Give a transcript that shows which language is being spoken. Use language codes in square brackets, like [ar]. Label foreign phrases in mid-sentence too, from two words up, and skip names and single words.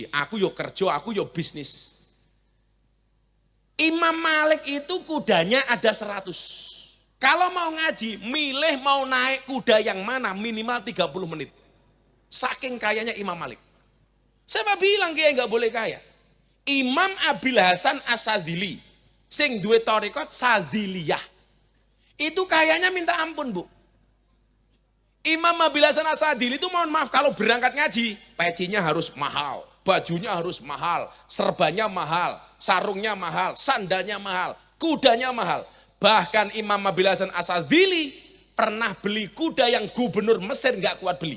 [jv] Aku yo kerja, aku yo bisnis. [id] Imam Malik itu kudanya ada 100. Kalau mau ngaji, milih mau naik kuda yang mana minimal 30 menit. Saking kayanya Imam Malik. Siapa bilang kiai nggak boleh kaya? Imam Abil Hasan As-Sadzili, [jv] sing duwe thariqat [id] Sadziliyah. Itu kayanya minta ampun, Bu. Imam Abil Hasan As-Sadzili itu mohon maaf kalau berangkat ngaji, pecinya harus mahal, bajunya harus mahal, serbanya mahal, sarungnya mahal, sandalnya mahal, kudanya mahal. Bahkan Imam Abil Hasan As-Sadzili pernah beli kuda yang gubernur Mesir nggak kuat beli.